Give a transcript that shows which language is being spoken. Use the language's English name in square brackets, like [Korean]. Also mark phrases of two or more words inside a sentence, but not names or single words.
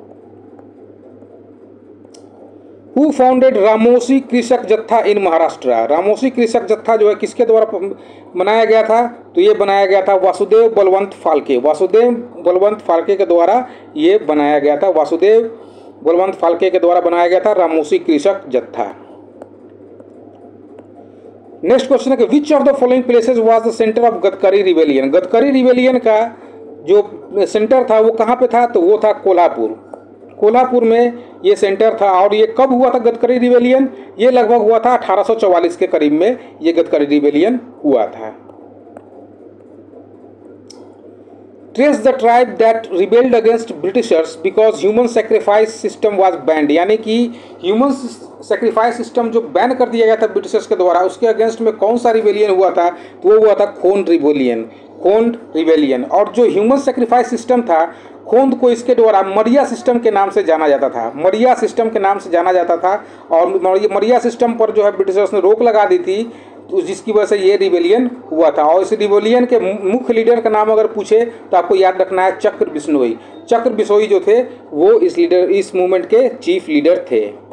[English] Who founded Ramosi Krishak Jattha in Maharashtra, [Hindi] रामोसी कृषक जत्था जो है किसके द्वारा बनाया गया था? तो ये बनाया गया था वासुदेव बलवंत फाल्के, वासुदेव बलवंत फाल्के के द्वारा ये बनाया गया था, वासुदेव बलवंत फाल्के के द्वारा बनाया गया था रामोसी कृषक जत्था। [English] next question [Hindi] है कि [English] which of the following places was the centre of Gadkari rebellion, [Hindi] गदकरी रिवेलियन का जो सेंटर था वो कहाँ पे था? तो वो था कोल्हापुर, कोल्हापुर में ये सेंटर था। और ये कब हुआ था [English] Gadkari rebellion? [Hindi] ये लगभग हुआ था 1844 के करीब में ये [English] Gadkari rebellion [Hindi] हुआ था। [English] Trace the tribe that rebelled against Britishers because human sacrifice system was banned, [Hindi] यानी कि [English] human sacrifice system [Hindi] जो बैन कर दिया गया था ब्रिटिशर्स के द्वारा, उसके अगेंस्ट में कौन सा रिवेलियन हुआ था? तो वो हुआ था [English] Khond rebellion, Khond rebellion. [Hindi] और जो [English] human sacrifice system [Hindi] था, खोंद को इसके द्वारा [English] Meriah system [Hindi] के नाम से जाना जाता था, [English] Meriah system [Hindi] के नाम से जाना जाता था। और [English] Meriah system [Hindi] पर जो है ब्रिटिशर्स ने रोक लगा दी थी, तो जिसकी वजह से ये रिवेलियन हुआ था। और इस रिवेलियन के मुख्य लीडर का नाम अगर पूछे तो आपको याद रखना है चक्र बिश्नोई, चक्र बिश्नोई जो थे वो इस मूवमेंट के [English] chief leader [Hindi] थे।